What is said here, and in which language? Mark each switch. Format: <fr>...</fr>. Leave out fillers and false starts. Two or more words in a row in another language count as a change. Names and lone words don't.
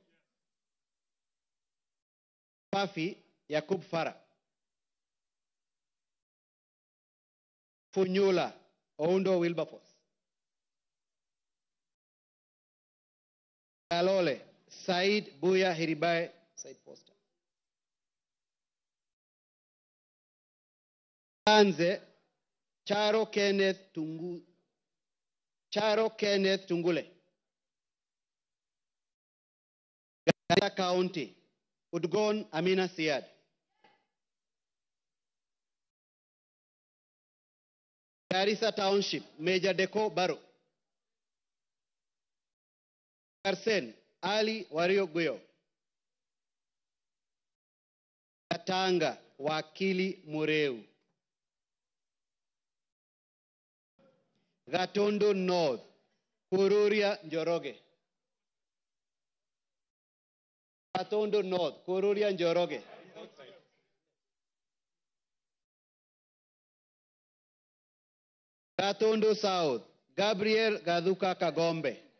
<en>Pafi Yakub Farah. Funyula Oundo Wilberforce. Kalole Said Buya Hiribae Said Poster. Anze Charo Kenneth Tungule. Garissa County, Udgon Amina Siad. Garissa Township, Major Deko Baro. Karsen, Ali Wario Guyo. Katanga, Wakili Mureu. Gatondo North, Kururia Njoroge. Gatondo North, Kururia Njoroge. Gatondo South, Gabriel Gaduka Kagombe.</en>